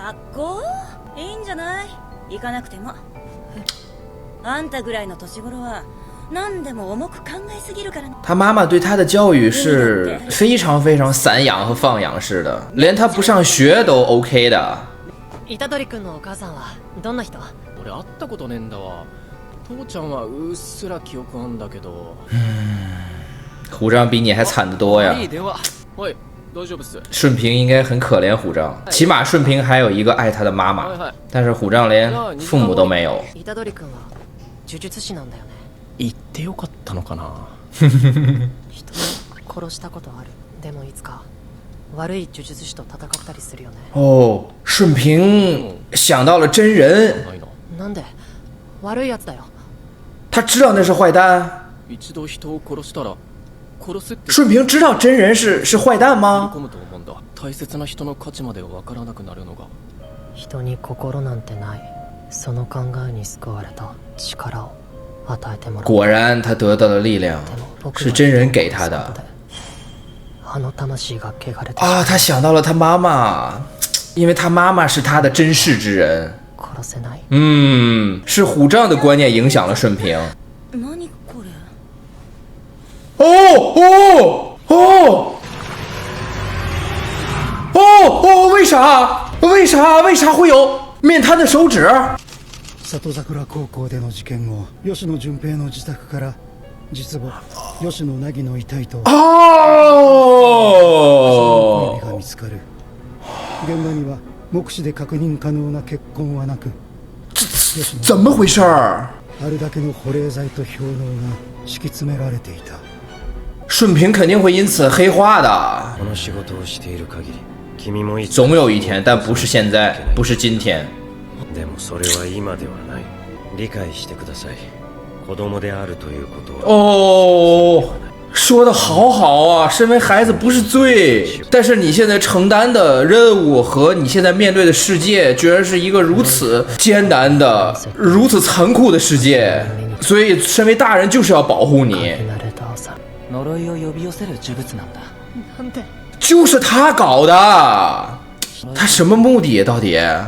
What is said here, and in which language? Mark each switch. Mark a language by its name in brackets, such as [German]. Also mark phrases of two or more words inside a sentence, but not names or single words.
[Chinese] 他妈妈对他的教育是非常非常散养和放养式的，连他不上学都 OK 的。 [Japanese] 虎杖君のお母さんはどんな人？俺会ったことねえんだわ。父ちゃんはうっすら記憶あんだけど。 [Chinese] 虎杖比你还惨得多呀。 [Japanese] 喂，大丈夫っす。 [Chinese] 顺平应该很可怜虎杖，起码顺平还有一个爱他的妈妈，但是虎杖连父母都没有。 [Japanese] 虎杖君は呪術師なんだよね。言ってよかったのかな。人を殺したことある。でもいつか悪い呪術師と戦ったりするよね。 [Chinese] 哦，顺平想到了真人。 [Japanese] なんで？悪いやつだよ。 [Chinese] 他知道那是坏蛋。 [Japanese] 一度人を殺したら殺すって。 [Chinese] 顺平知道真人是坏蛋吗？ [Japanese] 大切な人の価値までわからなくなるのが。人に心なんてない。その考えに救われた力を。 [Chinese] 果然他得到了力量，是真人给他的。啊，他想到了他妈妈，因为他妈妈是他的真世之人。是虎杖的观念影响了顺平。为啥会有面瘫的手指？ [Japanese] 里桜高校での事件後、吉野純平の自宅から実母吉野凪の遺体とその小指が見つかる。現場には目視で確認可能な血痕はなく、 [Chinese] 怎么回事？ [Japanese] あるだけの保冷剤と氷嚢が敷き詰められていた。 [Chinese] 顺平肯定会因此黑化的。总有一天，但不是现在，不是今天。 [Japanese] でもそれは今ではない。理解してください。子供であるということは。 [Chinese] 说的好啊！身为孩子不是罪，但是你现在承担的任务和你现在面对的世界，居然是一个如此艰难的、如此残酷的世界。所以，身为大人就是要保护你。就是他搞的，他什么目的到底？